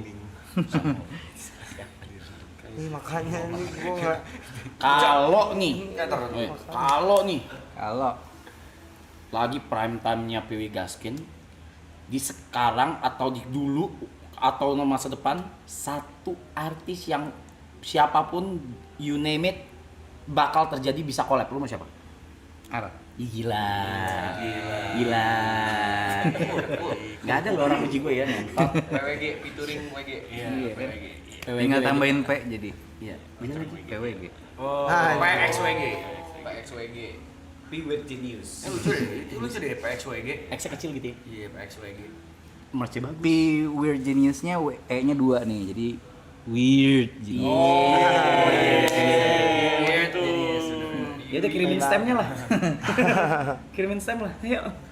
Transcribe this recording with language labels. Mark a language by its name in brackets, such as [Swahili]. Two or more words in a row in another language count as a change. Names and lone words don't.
[Indonesian] Ih, makanya nih gua nggak. Kalau lagi [English] prime time- [Indonesian] nya PW Gaskin di sekarang atau di dulu atau masa depan, satu artis yang siapapun [English] you name it [Indonesian] bakal terjadi bisa collab, lu mau siapa? Apa? Gila. Nggak ada loh orang uji gue ya. PWG featuring WG. Iya, PWG. Tinggal tambahin P jadi. Iya. Bisa lagi PWG. Oh, Ah, PXWG. PXWG. [English] Be with genius. [Indonesian] Lucu deh PXWG. X-nya kecil gitu ya. Iya PXWG. Merch bagus. P Weird Genius-nya E-nya 2 nih. Jadi Weird Genius. Weird Genius. Ya udah kirimin stemnya lah. Kirimin stem lah. Ayo.